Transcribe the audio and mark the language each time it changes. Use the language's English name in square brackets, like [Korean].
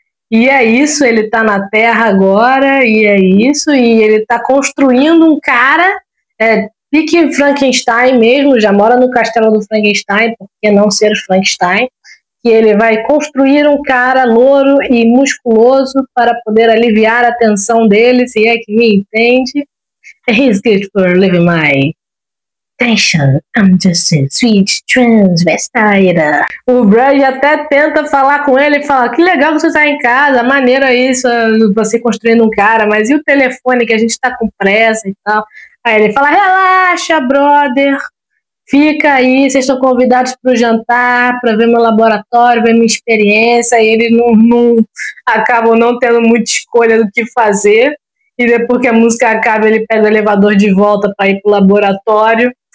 [Portuguese] E é isso, ele tá na Terra agora, e é isso, e ele tá construindo um cara, pique Frankenstein mesmo, já mora no castelo do Frankenstein, por que não ser Frankenstein? Que ele vai construir um cara louro e musculoso para poder aliviar a tensão dele, se é que me entende. [English] He's good for living my tension. I'm just a sweet transvestite. [Portuguese] O Brad até tenta falar com ele e fala, que legal que você tá em casa, maneiro isso, você construindo um cara, mas e o telefone que a gente tá com pressa e tal? Aí ele fala, relaxa, brother, fica aí, vocês estão convidados para o jantar, para ver meu laboratório, ver minha experiência, e ele não acabam não tendo muita escolha do que fazer, e depois que a música acaba, ele pega o elevador de volta para ir pro laboratório.